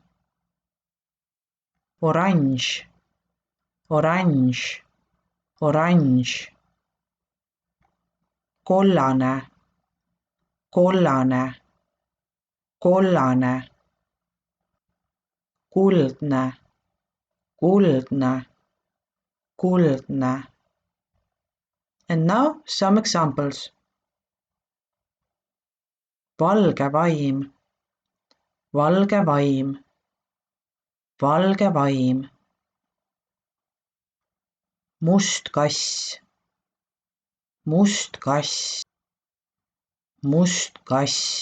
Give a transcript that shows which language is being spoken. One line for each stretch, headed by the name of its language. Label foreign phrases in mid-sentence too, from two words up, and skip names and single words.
Estonian: Oranž, oranž, oranž. Kollane, kollane, kollane. Kuldne, kuldne, kuldne.
English: And now some examples.
Estonian: Valge vaim, valge vaim, valge vaim. Must kass, must kass, must kass.